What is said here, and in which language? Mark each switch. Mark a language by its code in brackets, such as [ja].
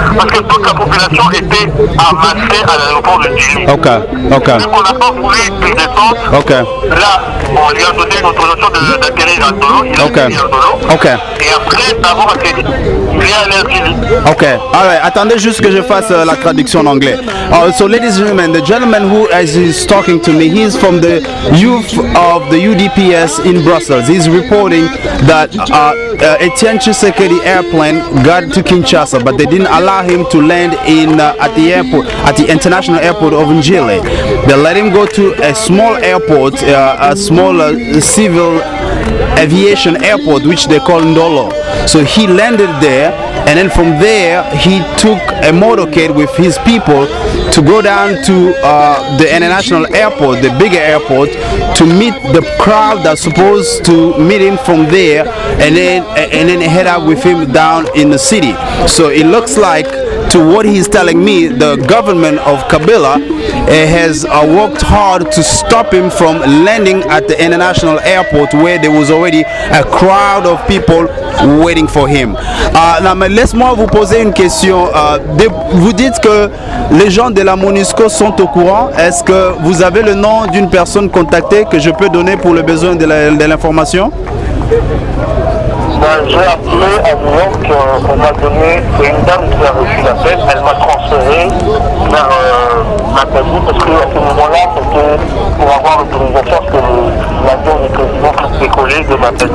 [fr] Parce que toute la population était amassée à l'aéroport de Ndili. Ok. Donc on n'a pas voulu qu'il descende. Là, on lui a donné une autorisation d'atterrir à Dolo. Il a atterri à Dolo. Et après d'avoir atterri, il est allé à Ndili. Ok. Alright. Attendez juste que je fasse la traduction en anglais. [en] So ladies and gentlemen, the gentleman who is talking to me, he's from the youth of the UDPS in Brussels. He's reporting that Etienne Tshisekedi airplane got to Kinshasa, but they didn't allow him to land in at the airport, at the international airport of Njili. They let him go to a small airport, a small civil aviation airport, which they call Ndolo. So he landed there, and then from there he took a motorcade with his people to go down to the international airport, the bigger airport, to meet the crowd that's supposed to meet him from there, and then head out with him down in the city. So it looks like, to what he's telling me, the government of Kabila has worked hard to stop him from landing at the international airport, where there was already a crowd of people waiting for him. [fr] Mais laisse-moi vous poser une question. Vous dites que les gens de la MONUSCO sont au courant. Est-ce que vous avez le nom d'une personne contactée que je peux donner pour le besoin de l'information? J'ai appelé à New York, on m'a donné, c'est une dame qui a reçu l'appel, elle m'a transféré vers Nathalie, parce qu'à ce moment-là, c'était pour avoir l'autorisation que l'avion du président puisse décoller de Nathalie.